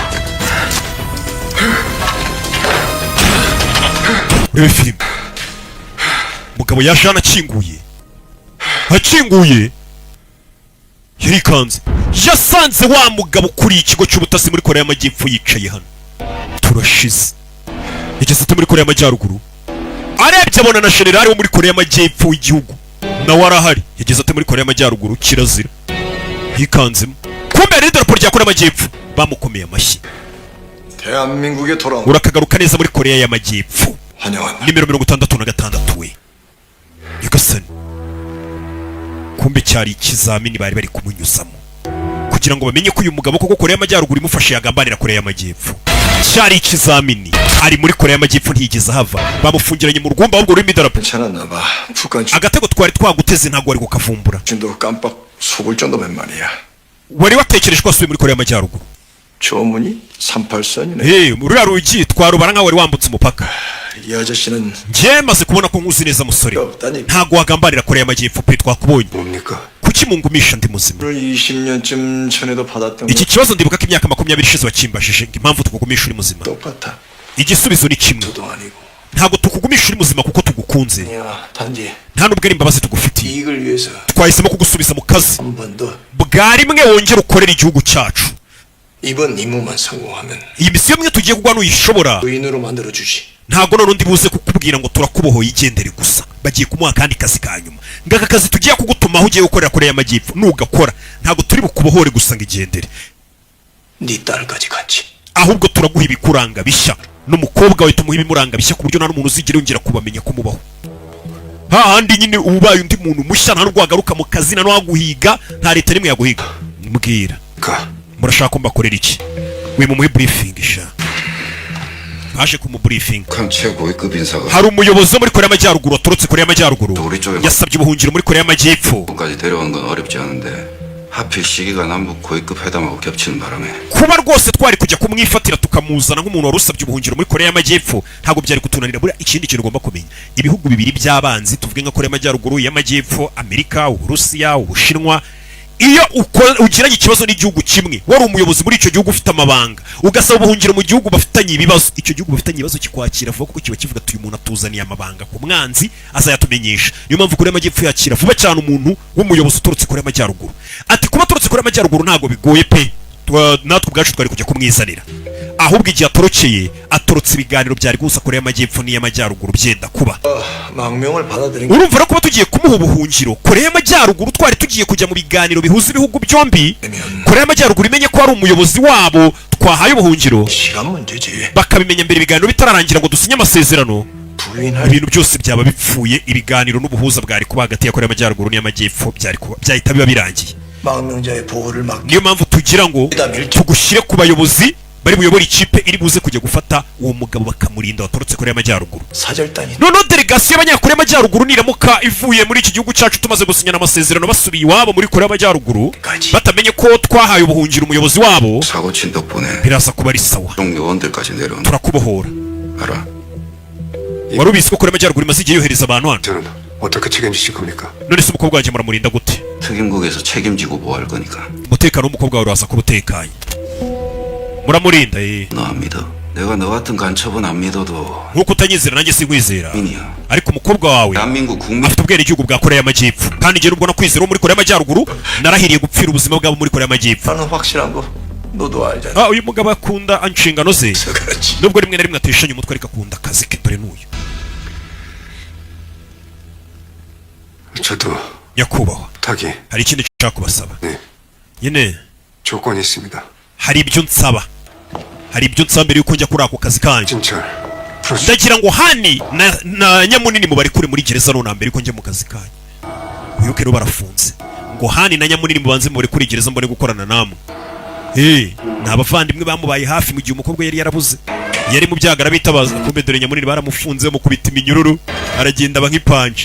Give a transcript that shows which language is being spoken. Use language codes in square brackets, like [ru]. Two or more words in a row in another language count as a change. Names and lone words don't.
[rw] Rebe filimi mugabo yaje anakinguye yarikanze yasanze wa mugabo kuri ikigo cy'ubutasi muri Korea y'Amajyepfo yicaye hano. Turashize yageze ate muri Korea y'Amajyaruguru, arebye abona na generali wo muri Korea y'Amajyepfo w'igihugu nawe arahari. Yageze ate muri Korea y'Amajyaruguru, kirazira yikanzemo. Kumbe ari idarapo rya Korea y'Amajyepfo, bamukomeye amashyi. [ko] 대한민국에 돌아온 [rw] urakagaruka neza muri Korea y'Amajyepfo. [ko] 환영한다. [rw] nimero 66 we Yugasani. Kumbe cyari ikizamini bari bari kumunyuzamo kugira ngo bamenye ko uyu mugabo koko Korea y'Amajyaruguru imufashe yagambanira Korea y'Amajyepfo. Cyari ikizamini, ari muri Korea y'Amajyepfo ntiyigeze hava, bamufungiranye mu rugomba ahubwo rurimo idarapo. [ko] 괜찮았나 봐. 북한 [rw] Agatego twari twaguteze ntabwo wari kukavumbura. [ko] 진도 깜빡 속을 정도면 말이야. [rw] Wari watekereje ko asubiye muri Korea y'Amajyaruguru. [ko] 조문이 38선이네. [rw] Ruriya rugi twarubara nkaho wari wambutse umupaka. [ko] 이 아저씨는 [rw] Njye maze kubona ko nkuzi neza musore, ntabwo wagambanira Korea y'Amajyepfo pe, twakubonye. [ko] 뭡니까? [rw] Kuki mungumisha ndi muzima? [ko] 20년쯤 전에도 받았던 [rw] Iki kibazo ndibuka ko imyaka 20 ishize wakimbashije ngo impamvu tukugumisha uri muzima. [ko] 똑같아. [rw] Igisubizo ni kimwe, [ko] 저도 아니고. [rw] ntabwo tukugumisha uri muzima kuko tugukunze, [ko] 야, 단지 [rw] nta nubwo ari imbabazi tugufitiye. [ko] 이익을 위해서 [rw] Twahisemo kugusubiza mu kazi [ko] 한 번 더 [rw] bwa rimwe wongera ukorera igihugu cyacu. [ko] 이번 임무만 성공하면 [rw] Iyi misiyo mwe tugiye kugwa n'uyishobora, [ko] 의인으로 만들어주지. [rw] ntabwo none undi buze kukubwira ngo turakubohoye igendere gusa. Bagiye kumuha kandi kazi ka nyuma, ngaka kazi tugiye kugutumaho ugiye gukorera Korea y'Amajyepfo. Nugakora ntabwo turi bukubohore gusa ngo igendere, [ko] 네 딸까지 같이. [rw] ahubwo turaguha ibikuranga bishya, n'umukobwa we tumuha ibimuranga bishya ku buryo nta n'umuntu uzigera yongera kubamenya ko mubaho. Hahandi nyine ubaye undi muntu mushya, nta n'ubwo wagaruka mu kazi, nta n'uwaguhiga, nta leta n'imwe yaguhiga. Mbwira, [ko] 가. [rw] murashaka ko mbakorera iki? We mumuhe briefing sha. Baje kumubriefing. [ko] 북한 최고위급 인사가 [rw] Hari umuyobozi wo muri Korea y'Amajyaruguru waturutse Korea y'Amajyaruguru [ko] 우리 쪽에 [rw] yasabye ubuhungiro muri Korea y'Amajyepfo. [ko] 까지 데려오는 건 어렵지 않은데 하필 시기가 남북 고위급 회담하고 겹치는 바람에 [rw] Kuba rwose twari kujya kumwifatira tukamuzana nk'umuntu wari usabye ubuhungiro muri Korea y'Amajyepfo ntabwo byari kutunanira. Buriya ikindi kintu ugomba kumenya, ibihugu bibiri by'abanzi tuvuge nka Korea y'Amajyaruguru, y'Amajyepfo, Amerika, Uburusiya, Ubushinwa, iyo ugiranye ikibazo n'igihugu kimwe, wari umuyobozi muri icyo gihugu ufite amabanga, ugasaba ubuhungiro mu gihugu bafitanye ibibazo, icyo gihugu bafitanye ibibazo kikwakira vuba kuko kiba kivuga ati uyu muntu atuzaniye amabanga ku mwanzi azayatumenyesha. Niyo mpamvu Korea y'Amajyepfo yakira vuba cyane umuntu w'umuyobozi uturutse Korea y'Amajyaruguru. Ati kuba aturutse Korea y'Amajyaruguru ntabwo bigoye pe, natwe ubwacu twari kujya kumwizanira, ahubwo igihe atorotse ibiganiro byari guhuza Korea y'Amajyepfo n'iy'Amajyaruguru byenda kuba. [ko] 망명을 받아들인 [rw] Urumva no kuba tugiye kumuha ubuhungiro Korea y'Amajyaruguru, twari tugiye kujya mu biganiro bihuza ibihugu byombi, Korea y'Amajyaruguru imenye ko ari umuyobozi wabo twahaye ubuhungiro, [ko] 시간 문제지. [rw] bakabimenya mbere ibiganiro bitararangira ngo dusinye amasezerano, [ko] 부인할 [rw] ibintu byose byaba bipfuye, ibiganiro n'ubuhuza bwari kuba hagati ya Korea y'Amajyaruguru n'iy'Amajyepfo byahita biba birangiye. [ko] 망명자의 보호를 막 [rw] Niyo mpamvu tugira ngo tugushyire ku bayobozi bari buyobora ikipe iri buze kujya gufata uwo mugabo bakamurinda waturutse Korea y'Amajyaruguru. [ko] 사절단이 [rw] Noneho delegasiyo y'Abanyakorea y'Amajyaruguru niramuka ivuye muri iki gihugu cyacu tumaze gusinyana amasezerano basubiye iwabo muri Korea y'Amajyaruguru, batamenye ko twahaye ubuhungiro umuyobozi wabo, [ko] 사고 친 덕분에 [rw] biraza kuba ari sawa, [ko] 종 요원들까지 내려온다. [rw] turakubohora. [ko] 알아? [rw] Wari ubizi ko Korea y'Amajyaruguru imaze igihe yohereza abantu hano? [ko] 저는 어떻게 책임지실 겁니까? [rw] None se umukobwa wanjye muramurinda gute? [ko] 특임국에서 책임지고 뭐 할 거니까. [rw] umutekano w'umukobwa wawe uraza kuba utekanye, muramurinda. [ko] 너 안 믿어? 내가 너 같은 간첩은 안 믿어도 [rw] nk'uko utanyizera nanjye sinkwizera, [ko] 민이야. [rw] ariko umukobwa wawe [ko] 대한민국 국민 [rw] afite ubwenegihugu bwa Korea y'Amajyepfo, kandi njye nubwo nakwizera wo muri Korea y'Amajyaruguru narahiriye gupfira ubuzima bwabo muri Korea y'Amajyepfo. [ko] 나는 확실한 거 너도 알잖아. [rw] Uyu mugabo akunda inshingano ze, [ko] 그렇지. [rw] nubwo rimwe na rimwe ateshanya umutwe ariko akunda akazi ke. Dore n'uyu [ko] 저도 [rw] nyakubahwa, [ko] 부탁이 [rw] hari ikindi nshaka kubasaba. [ko] 네. [rw] Nyine [ko] 조건이 있습니다. [rw] hari ibyo nsaba mbere yuko njya kuri ako kazi kanjye. [ko] 진철 프로스 [rw] Ndagira ngo Hani na Nyamunini mubari kure muri gereza none mbere yuko njya mu kazi kanjye. Uyu rero barafunze, ngo Hani na Nyamunini mubanze mubari kuri gereza mbone gukorana namwe. Ni abavandimwe bamubaye hafi mu gihe umukobwa yari yarabuze, yari mu byago arabitabaza. Kumbe dore Nyamunini baramufunze bamukubita iminyururu, aragenda aba nk'ipanje.